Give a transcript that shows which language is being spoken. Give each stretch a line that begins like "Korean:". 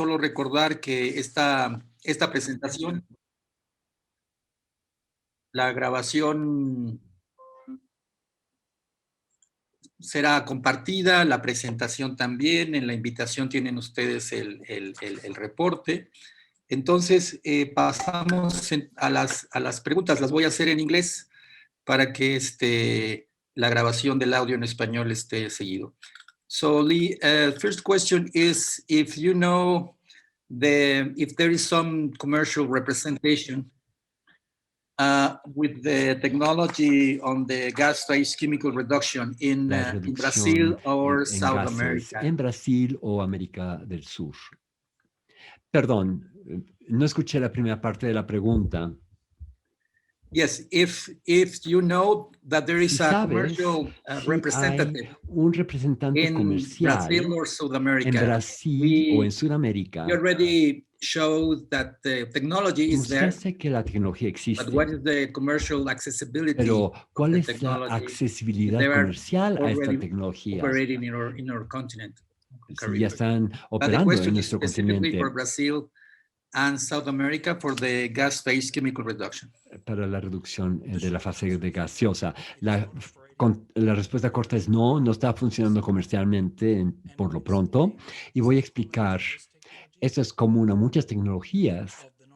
Spanish: Solo recordar que esta presentación, la grabación será compartida, la presentación también. En la invitación tienen ustedes el reporte. Entonces, pasamos a las preguntas. Las voy a hacer en inglés para que la grabación del audio en español esté seguido.
English: So, Lee, first question is if you know if there is some commercial representation with the technology on the gas phase chemical reduction in Brazil or South America.
Spanish: En Brasil o América del Sur. Perdón, no escuché la primera parte de la pregunta.
English: Yes, if you know that there is a commercial representative
Spanish: un representante comercial
English: Brazil or South America,
Spanish: en Brasil o en Sudamérica,
English: you already showed that the technology is there.
Spanish: Que la tecnología existe.
English: But what is the commercial accessibility?
Spanish: Pero ¿cuál es la accesibilidad comercial a esta tecnología?
English: Operating in our continent.
Spanish: Si ya están operando en nuestro continente. For Brazil and South America for the gas phase chemical reduction. Para la reducción de la fase de gaseosa. La respuesta corta es no está funcionando comercialmente por lo pronto. Y voy a explicar, esto es común a muchas tecnologías